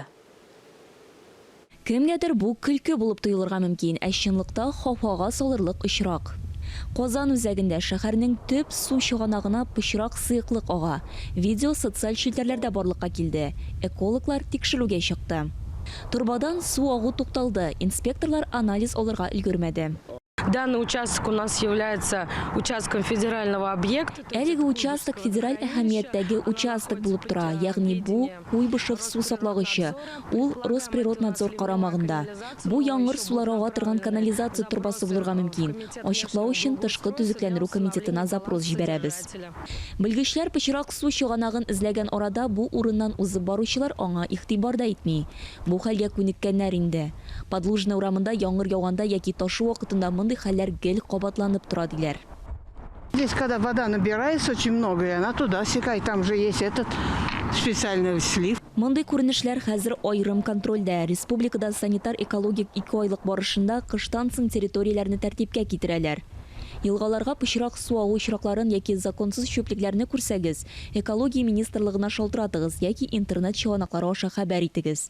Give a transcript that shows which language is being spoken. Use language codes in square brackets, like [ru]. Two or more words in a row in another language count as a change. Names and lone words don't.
[tt] Кемгәдер бу көлке булып тоелырга мөмкин, ә чынлыкта хауфага салырлык очрак. Казан үзәгендә шәһәрнең төп су чыганагына пычрак сыйыклык ага. Видео социаль челтәрләрдә барлыкка килде. Экологлар тикшерүгә чыкты. Турбадан су агу тукталды. Инспекторлар анализ алырга өлгермәде. [ru] Данный участок у нас является участком федерального объекта. [tt] Әлеге участок федераль әһәмияттәге участок булып тора, ягъни бу Куйбышев су саклагычы. Ул Росприроднадзор карамагында. Бу яңгыр сулары ага торган канализация турбасы булырга мөмкин. Ачыклау өчен тышкы төзекләндерү комитетына запрос җибәрәбез. Белгечләр пычрак су чыганагын эзләгән арада бу урыннан узып баручылар аңа игътибар да итми. Бу хәлгә күнеккәннәр инде. Подлужный урамында яңгыр яуганда яки ташу вакытында мондый хәлләр гел кабатланып тора диләр. [ru] Здесь, когда вода набирается очень много, и она туда стекает, там же есть этот специальный слив. [tt] Мондый күренешләр хәзер айрым контрольдә. Республикада санитар-экологик 2 айлык барышында кыштан соң территорияләрне тәртипкә китерәләр. Елгаларга пычрак су агу очракларын яки законсыз чөплекләрне күрсәгез, экология министрлыгына шалтыратыгыз яки интернет чыганаклары аша хәбәр итегез.